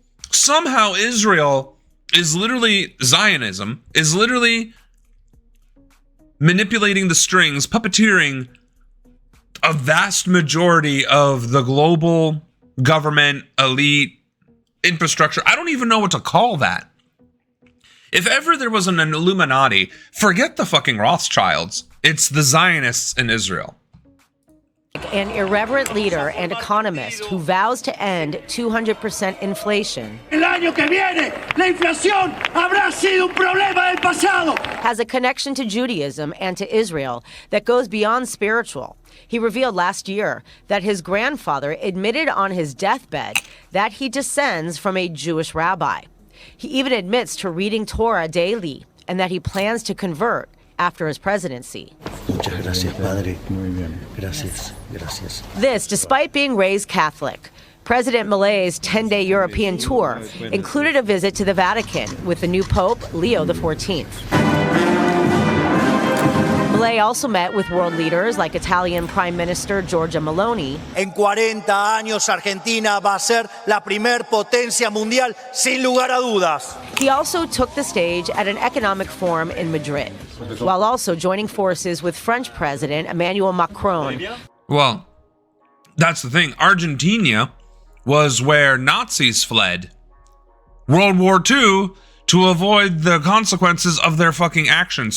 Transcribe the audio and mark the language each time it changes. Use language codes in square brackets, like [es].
[en] Somehow Israel is literally, Zionism is literally manipulating the strings, puppeteering a vast majority of the global government, elite, infrastructure. I don't even know what to call that. If ever there was an Illuminati, forget the fucking Rothschilds. It's the Zionists in Israel. An irreverent leader and economist who vows to end 200% inflation. [es] El año que viene, la inflación habrá sido un problema del pasado. [en] Has a connection to Judaism and to Israel that goes beyond spiritual. He revealed last year that his grandfather admitted on his deathbed that he descends from a Jewish rabbi. He even admits to reading Torah daily and that he plans to convert after his presidency. [es] Muchas gracias, Padre. Muy bien. Gracias. Gracias. [en] This, despite being raised Catholic. President Milei's 10-day European tour included a visit to the Vatican with the new Pope, Leo XIV. Milei also met with world leaders like Italian Prime Minister Giorgia Meloni. [es] En 40 años, Argentina va a ser la primer potencia mundial, sin lugar a dudas. [en] He also took the stage at an economic forum in Madrid, while also joining forces with French President Emmanuel Macron. Well, that's the thing. Argentina was where Nazis fled World War II to avoid the consequences of their fucking actions.